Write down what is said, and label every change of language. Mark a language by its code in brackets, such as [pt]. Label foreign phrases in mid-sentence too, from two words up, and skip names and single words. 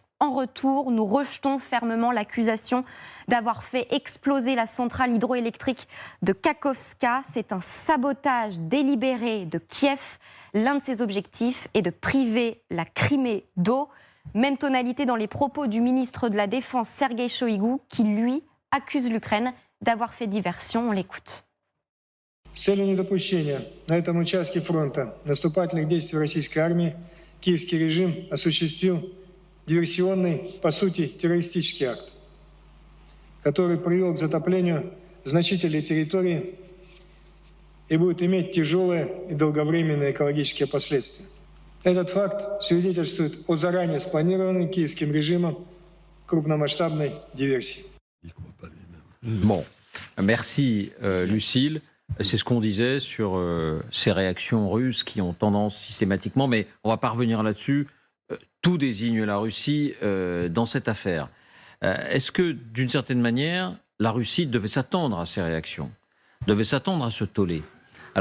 [fr] En retour, nous rejetons fermement l'accusation d'avoir fait exploser la centrale hydroélectrique de Kakhovka. C'est un sabotage délibéré de Kiev. L'un de ses objectifs est de priver la Crimée d'eau. Même tonalité dans les propos du ministre de la Défense, Sergei Shoigu, qui, lui, accuse l'Ukraine d'avoir fait diversion. On l'écoute. [ru] С целью недопущения на этом участке фронта наступательных действий российской армии киевский режим осуществил диверсионный, по сути, террористический акт, который привел к затоплению значительной территории и будет иметь тяжелые и долговременные экологические последствия. Этот факт свидетельствует о заранее спланированной киевским режимом крупномасштабной диверсии. [fr] Bon, merci Lucille. C'est ce qu'on disait sur ces réactions russes qui ont tendance systématiquement, mais on va pas revenir là-dessus. Tout désigne la Russie dans cette affaire. Est-ce que, d'une certaine manière, la Russie devait s'attendre à ces réactions, devait s'attendre à ce tollé ?